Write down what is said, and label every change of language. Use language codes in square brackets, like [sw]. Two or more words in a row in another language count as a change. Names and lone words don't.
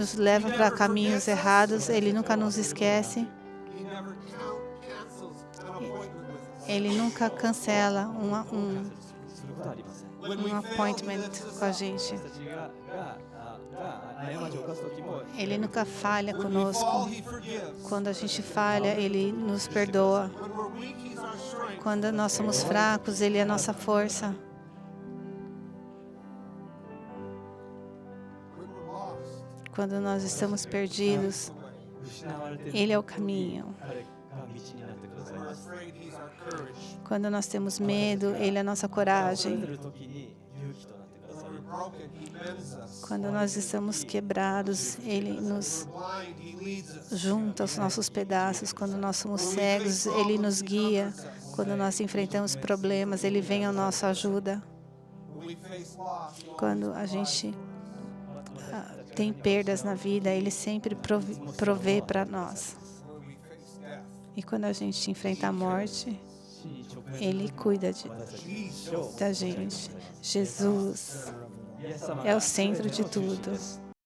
[pt] nos leva para caminhos errados. Ele nunca nos esquece. [en] He never cancels an appointment with us. [pt] Ele nunca cancela [ja] することはありません。 [pt] um appointment com a gente. [ja] 私たちが過ちを犯す時も [pt] Ele nunca falha [en] When we fall, [pt] conosco. [en] He forgives. [pt] Quando a gente falha, Ele nos perdoa. [en] When we're weak, He's our strength. [pt] Quando nós somos fracos, Ele é a nossa força. [en] When we're lost, [pt] Quando nós estamos perdidos, [ja] 失われている [pt] Ele é o caminho. [ja] 彼が道になってください [en] when we're [ja] ます [en] afraid, He's our courage. [pt] Quando nós temos medo, Ele é a nossa [ja] 恐れて [pt] coragem. [ja] る時に勇気となってくださ [en] When [ja] い [en] we're broken, He mends us. [pt] Quando nós estamos quebrados, Ele nos [en] When we're blind, He leads us. [pt] junta os nossos pedaços. Quando nós somos cegos, Ele nos guia. Quando nós enfrentamos problemas, Ele vem à nossa ajuda. [en] When we face loss, He [pt] Quando a gente tem perdas na vida, Ele sempre provê para nós. [en] when we face death. [pt] E quando a gente enfrenta a morte, [ja] 死に直面 [pt] Ele cuida [ja] 私たちに死を [pt] da gente. Jesus [ja] イエス様 [pt] é [ja] が [pt] o centro de [ja] 全ての中心 [pt] tudo. [ja] です